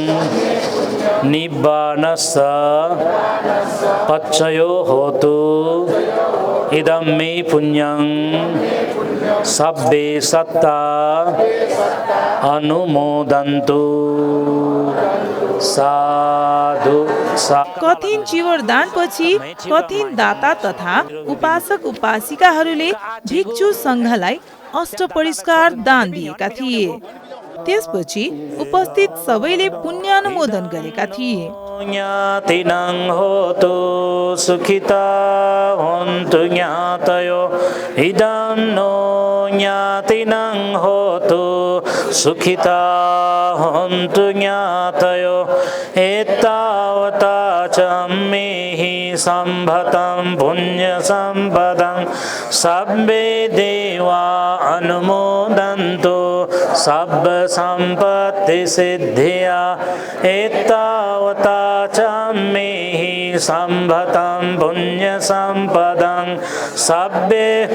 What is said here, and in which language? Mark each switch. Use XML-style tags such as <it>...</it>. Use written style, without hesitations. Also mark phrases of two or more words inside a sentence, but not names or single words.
<pi>निब्बाणस्य पच्चयो होतु इदं मे पुण्यं सब्बे सत्ता अनुमोदन्तु साधु</pi> <ne>कठिन चिवर दानपछि कठिन दाता तथा उपासक उपासिकाहरूले भिक्षु सङ्घलाई अष्टपरिष्कार दान दिएका थिए। त्यसपछि उपस्थित सबैले पुण्यानुमोदन गरेका थिए।</ne> <pi>ज्ञातिनं होतु सुखिता हन्तु ज्ञातयो इदं नो ज्ञातिनं होतु सुखिता हन्तु ज्ञातयो एतावता च मेहि सम्भतं पुण्यसम्पदं सब्बे देवा अनुमोदन्तु सब्ब सम्पत्ति सिद्धिया एतावता च मेहि सम्भतं पुण्यसम्पदं सब्बे</pi>